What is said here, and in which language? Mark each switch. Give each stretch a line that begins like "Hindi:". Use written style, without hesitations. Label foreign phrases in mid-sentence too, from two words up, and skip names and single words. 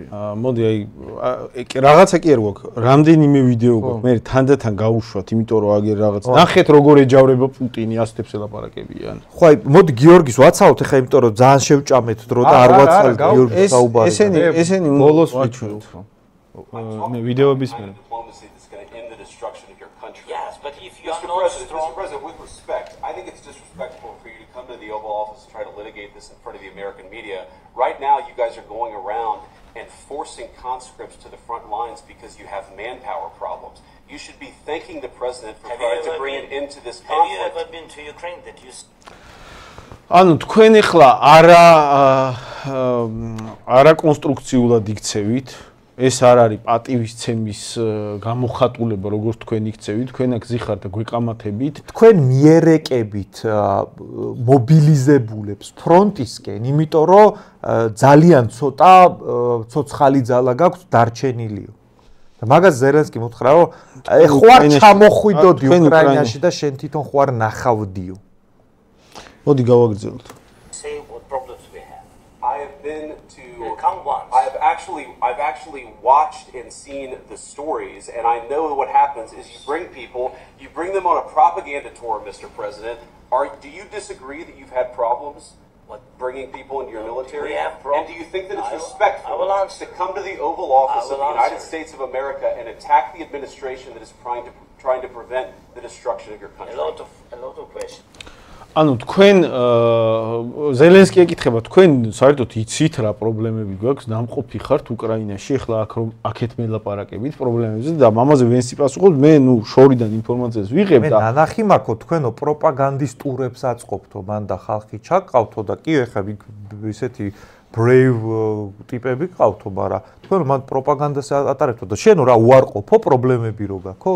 Georgian: მოდი აი რაღაცა კი არ გვაქვს რამდენიმე ვიდეო გვაქვს მე თანდათან გაუშვათ იმიტომ რომ აგერ რაღაც ნახეთ როგორ ეჯავრება პუტინი ასეთებს ელაპარაკებიან ხო აი მოდი გიორგის ვაცავთ ახლა იმიტომ რომ ძალიან შევჭამეთ დრო და არ ვაცალ გიორგის საუბარი ესენი ბოლოს ვიჩვენოთ მე ვიდეოების მე
English: Yes, but if you are not Mr. President, with respect, I think it's disrespectful for you to come to the Oval Office and try to litigate this in front of the American media. Right now, you guys are going around and forcing conscripts to the front lines because you have manpower problems. You should be thanking the president for trying to bring it into this conflict. Have you ever been to Ukraine that you...
Georgian: ანუ თქვენ ახლა არა კონსტრუქციულად იქცევით ეს არ არის პატივისცემის გამოხატულება როგორც თქვენ იქცევით თქვენ აქ ზიხართ და გვეყამათებით თქვენ მიერეკებით მობილიზებულებს ფრონტისკენ იმიტომ რომ ძალიან ცოტა ცოცხალი ძალა გაქვთ დარჩენილიო და მაგას ზელენსკი მოთხრა რომ ხوار ჩამოხვიდოდი უკრაინაში და შენ თვითონ ხوار ნახავდიო მოდი გავაგრძელოთ
English: I've actually watched and seen the stories, and I know what happens is you bring them on a propaganda tour, Mr. President. Do you disagree that you've had problems bringing people into your military? And do you think that it's respectful to come to the Oval Office of the United States of America and attack the administration that is trying to prevent the destruction of your country? A lot of questions.
Georgian: ანუ თქვენ ზელენსკი ეკითხება თქვენ საერთოდ იცით რა პრობლემები გვაქვს დამყოფი ხართ უკრაინაში ახლა აქეთ მელაპარაკებით პრობლემებზე და მამაზე ვენსი პასუხობს მე ნუ შორიდან ინფორმაციას ვიღებ და მე ნანახი მაქო თქვენო პროპაგანდისტურებს აწყობთო მან და ხალხი ჩაყავთო და კი ახლა ისეთი brave ტიპები ყავთო მაგრამ თქვენ მან პროპაგანდას ატარებთო და შენო რა უარყოფო პრობლემები რო გაქო